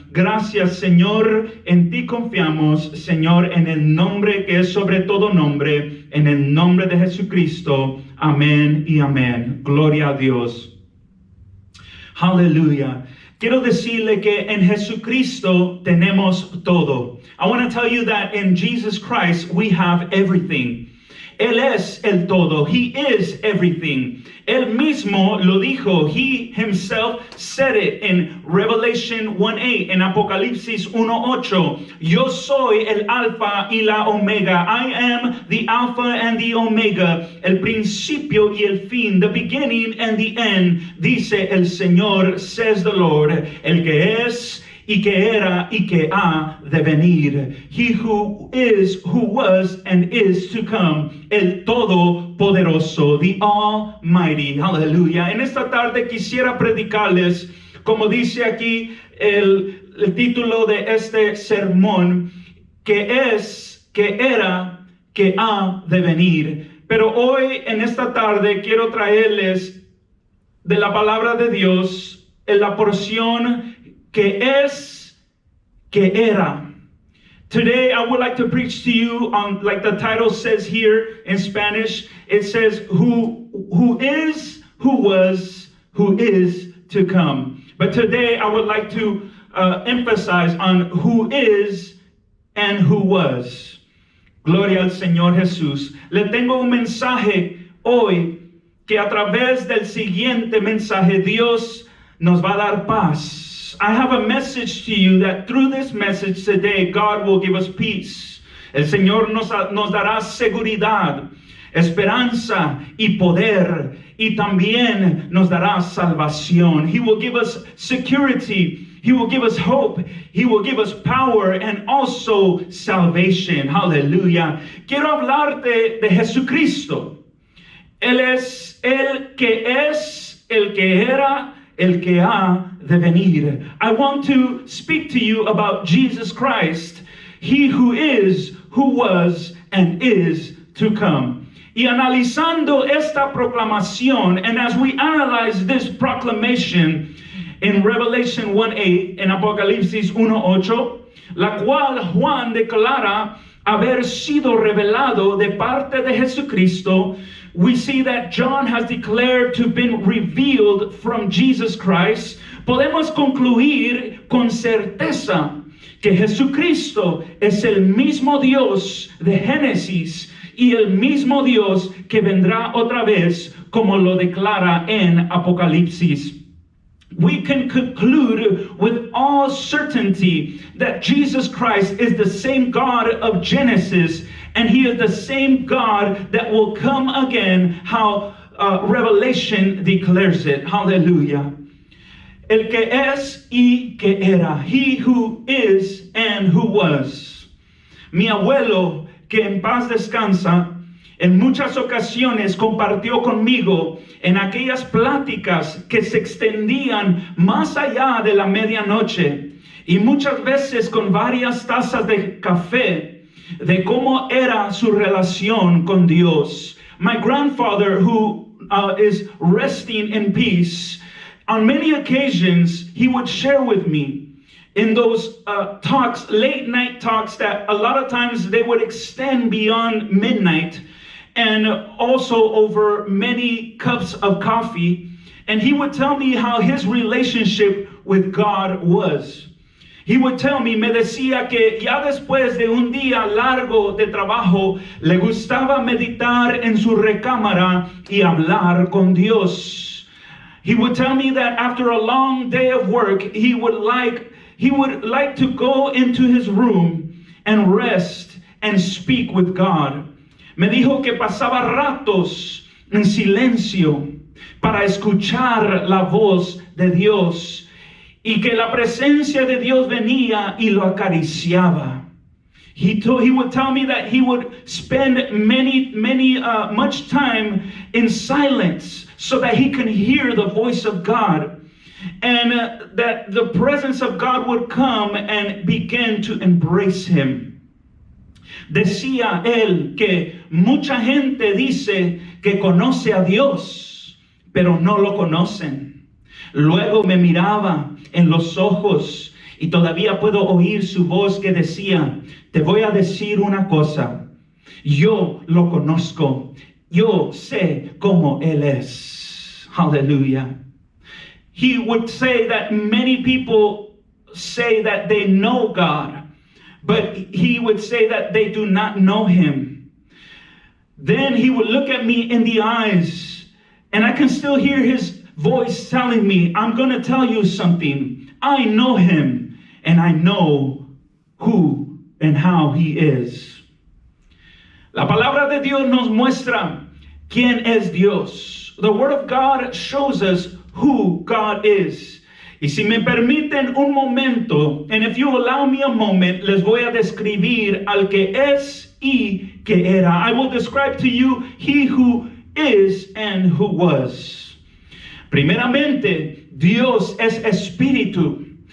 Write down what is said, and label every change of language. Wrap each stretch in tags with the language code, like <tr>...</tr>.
<es>Gracias, Señor, en ti confiamos, Señor, en el nombre que es sobre todo nombre, en el nombre de Jesucristo. Amén y amén. Gloria a Dios. Aleluya. Quiero decirle que en Jesucristo tenemos todo.</es> <en>I want to tell you that in Jesus Christ we have everything.</en> <es>Él es el todo.</es> <en>He is everything.</en> <es>Él mismo lo dijo.</es> <en>He himself said it in Revelation 1:8,</en> <es>en Apocalipsis 1:8. Yo soy el alfa y la omega.</es> <en>I am the alpha and the omega.</en> <es>El principio y el fin.</es> <en>The beginning and the end.</en> <es>Dice el Señor,</es> <en>says the Lord.</en> <es>El que es y que era y que ha de venir.</es> <en>He who is, who was, and is to come.</en> <es>El Todopoderoso,</es> <en>the Almighty.</en> <es>Aleluya. En esta tarde quisiera predicarles, como dice aquí el título de este sermón, que es, que era, que ha de venir. Pero hoy, en esta tarde, quiero traerles de la palabra de Dios en la porción que era.</es> <en>Today, I would like to preach to you on, like the title says here in Spanish, it says, who is, who was, who is to come. But today, I would like to emphasize on who is and who was.</en> <es>Gloria al Señor Jesús. Le tengo un mensaje hoy que a través del siguiente mensaje Dios nos va a dar paz.</es> <en>I have a message to you that through this message today, God will give us peace.</en> <es>El Señor nos dará seguridad, esperanza y poder, y también nos dará salvación.</es> <en>He will give us security. He will give us hope. He will give us power and also salvation. Hallelujah.</en> <es>Quiero hablarte de Jesucristo. Él es el que era, el que ha de venir.</es> <en>I want to speak to you about Jesus Christ, He who is, who was, and is to come.</en> <es>Y analizando esta proclamación,</es> <en>and as we analyze this proclamation in Revelation 1:8,</en> <es>en Apocalipsis 1:8, la cual Juan declara haber sido revelado de parte de Jesucristo,</es> <en>we see that John has declared to have been revealed from Jesus Christ.</en> <es>Podemos concluir con certeza que Jesucristo es el mismo Dios de Génesis y el mismo Dios que vendrá otra vez, como lo declara en Apocalipsis.</es> <en>We can conclude with all certainty that Jesus Christ is the same God of Genesis, and He is the same God that will come again, how Revelation declares it.</en> <es>Hallelujah. El que es y que era.</es> <en>He who is and who was.</en> <es>Mi abuelo, que en paz descansa, en muchas ocasiones compartió conmigo en aquellas pláticas que se extendían más allá de la medianoche, y muchas veces con varias tazas de café, de cómo era su relación con Dios.</es> <en>My grandfather, who is resting in peace, on many occasions he would share with me in those talks, late night talks, that a lot of times they would extend beyond midnight, and also over many cups of coffee. And he would tell me how his relationship with God was. He would tell me,</en> <es>me decía que ya después de un día largo de trabajo, le gustaba meditar en su recámara y hablar con Dios.</es> <en>He would tell me that after a long day of work, he would like to go into his room and rest and speak with God.</en> <es>Me dijo que pasaba ratos en silencio para escuchar la voz de Dios, y que la presencia de Dios venía y lo acariciaba.</es> <en>He would tell me that he would spend much time in silence so that he can hear the voice of God, and that the presence of God would come and begin to embrace him.</en> <es>Decía él que mucha gente dice que conoce a Dios, pero no lo conocen. Luego me miraba en los ojos y todavía puedo oír su voz que decía, te voy a decir una cosa, yo lo conozco, yo sé cómo Él es.</es> <en>Hallelujah. He would say that many people say that they know God, but he would say that they do not know Him. Then he would look at me in the eyes, and I can still hear his voice telling me, I'm going to tell you something. I know Him, and I know who and how He is.</en> <es>La palabra de Dios nos muestra quién es Dios.</es> <en>The Word of God shows us who God is.</en> <es>Y si me permiten un momento,</es> <en>and if you allow me a moment,</en> <es>les voy a describir al que es y que era.</es> <en>I will describe to you He who is and who was.</en> <es>Primeramente, Dios es espíritu.</es>